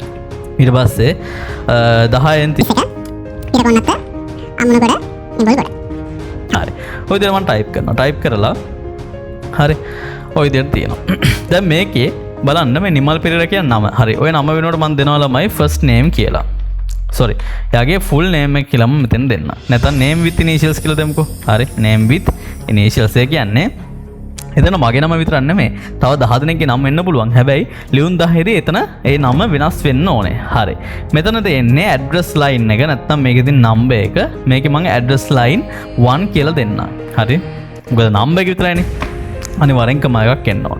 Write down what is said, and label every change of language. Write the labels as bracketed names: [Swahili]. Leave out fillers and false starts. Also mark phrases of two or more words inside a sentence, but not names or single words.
[Sinhala] ඊට පස්සේ 10න් 31 ඊට කොන්නත් අමුණගොඩ නිබල්ගොඩ. හරි. ඔය විදිහට මම ටයිප් කරනවා. ටයිප් කරලා හරි. ඔය විදිහට තියෙනවා. දැන් මේකේ බලන්න මේ නිමල් පෙරේරා කියන නම. හරි. ඔය නම වෙනකොට මම දෙනවා ළමයි [English] first name [Sinhala] කියලා. sorry එයාගේ [English] full name [Sinhala] එක කියලා මම මෙතන දෙන්න. නැත්නම් [English] name with initials [Sinhala] කියලා දෙමුකෝ. හරි [English] name with initials [Sinhala] එක කියන්නේ එතන මගේ නම විතරක් නෙමෙයි. තව 10 දෙනෙක්ගේ නම වෙන්න පුළුවන්. හැබැයි ලියුම් 10 දී එතන ඒ නම වෙනස් වෙන්න ඕනේ. හරි. මෙතන දෙන්නේ [English] address line [Sinhala] එක නැත්නම් මේකේ තියෙන number එක. මේකේ මම [English] address line 1 [Sinhala] කියලා දෙන්නම්. හරි. මොකද number එක විතරයිනේ. අනිවාර්යෙන් කම එකක් එන්න ඕන.